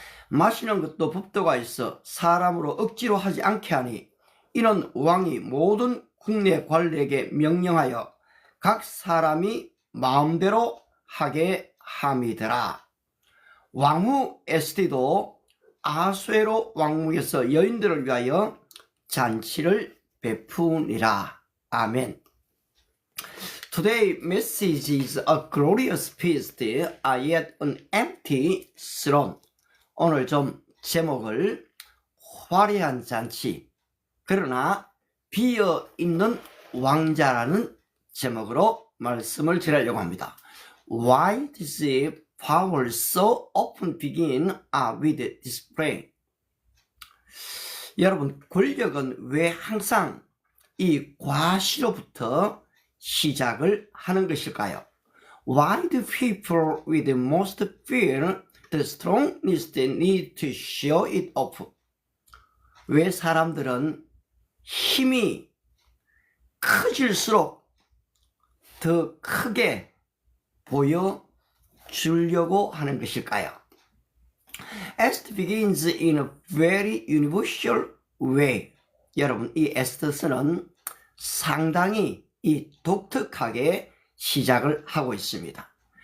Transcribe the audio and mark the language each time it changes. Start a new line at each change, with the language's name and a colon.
Korean: 마시는 것도 법도가 있어 사람으로 억지로 하지 않게 하니, 이는 왕이 모든 국내 관리에게 명령하여 각 사람이 마음대로 하게 함이더라. 왕후 에스디도 아수에로 왕궁에서 여인들을 위하여 잔치를 베푸니라. 아멘.
English: Today's message is a glorious feast, yet an empty throne.
Korean: 오늘 좀 제목을 화려한 잔치, 그러나 비어있는 왕자라는 제목으로 말씀을 드리려고 합니다.
English: Why does power so often begin with display?
Korean: 여러분, 권력은 왜 항상 이 과시로부터 시작을 하는 것일까요?
English: Why do people with the most fear the strongest need to show it off?
Korean: 왜 사람들은 힘이 커질수록 더 크게 보여주려고 하는 것일까요?
English: Esther begins in a very universal way.
Korean: 여러분, 이 에스더서는 상당히 이 독특하게 시작을 하고 있습니다.